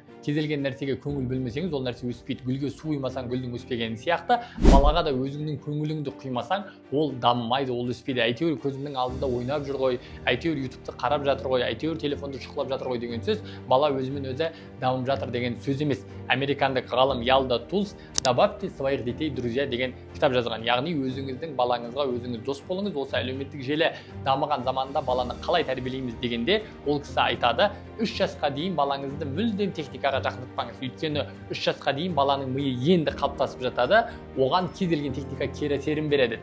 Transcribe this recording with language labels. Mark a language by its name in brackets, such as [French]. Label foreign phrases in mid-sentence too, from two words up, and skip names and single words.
[Kazakh] Кез келген нәрсеге көңіл бөлмесеңіз, ол нәрсе өспейді. Гүлге су құймасаң, гүлдің өспегені сияқты, балаға да өзіңнің көңіліңді құймасаң, ол дамымайды, ол өспейді. Әйтеуір көзімнің алдында ойнап жүр ғой, әйтеуір ютубты қарап жатыр ғой, әйтеуір телефонды шұқылап жатыр ғой деген сөз, бала өзімен өзі дамып жатыр деген сөз емес. Американдық ғалым Ялда Тулс [Russian] «Добавьте своих детей друзья» [Kazakh] деген кітап жазған. Яғни өзіңіздің балаңызға өзіңіз дос болыңыз. Осы әлеуметтік желі дамыған заманда баланы қалай тәрбиелейміз дегенде, ол кісі айтады, 3 жасқа дейін балаңызды мүлдем техникаға жақындатпаңыз. Өйткені 3 жасқа дейін баланың миы енді қалыптасып жатады, оған кез келген техника кері әсерін береді.